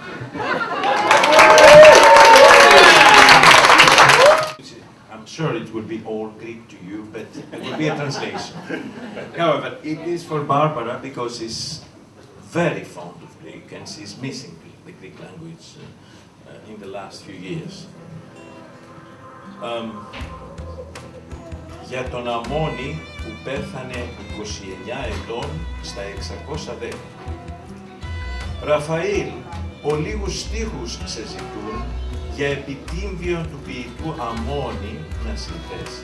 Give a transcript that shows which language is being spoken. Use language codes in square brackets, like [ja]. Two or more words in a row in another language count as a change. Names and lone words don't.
[en] I'm sure it will be all Greek to you, but it will be a translation. However, it is for Barbara because she's very fond of Greek and she's missing the Greek language in the last few years. [el] Για τον Αμμόνη που πέθανε 29 ετών στα 610. Ραφαήλ, ολίγους στίχους σε ζητούν για επιτύμβιον του ποιητού Αμμόνη να συνθέσεις.